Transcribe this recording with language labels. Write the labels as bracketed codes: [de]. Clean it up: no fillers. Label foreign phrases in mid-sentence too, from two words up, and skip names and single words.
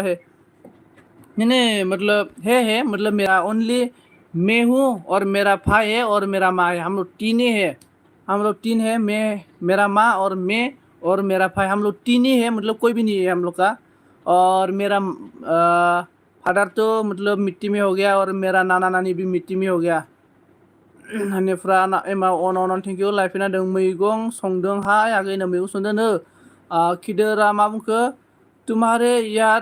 [hi] है नहीं नहीं मतलब है मतलब मेरा ओनली मैं हूँ और मेरा भाई है और मेरा माँ है हम लोग तीन ही है हम लोग तीन है मैं मेरा माँ और मैं और मेरा भाई हम लोग तीन ही है मतलब कोई भी नहीं है हम लोग का और मेरा फादर तो मतलब मिट्टी में हो गया और मेरा नाना नानी भी मिट्टी में हो गया [brx] बेनिफ्राय एमा अन [en] thank you [hi] लाइफिना [brx] दों मैगं संदों हाय आगैनो मैगं संदों नो खिदोरा मा बुंखो तुम्हारे याद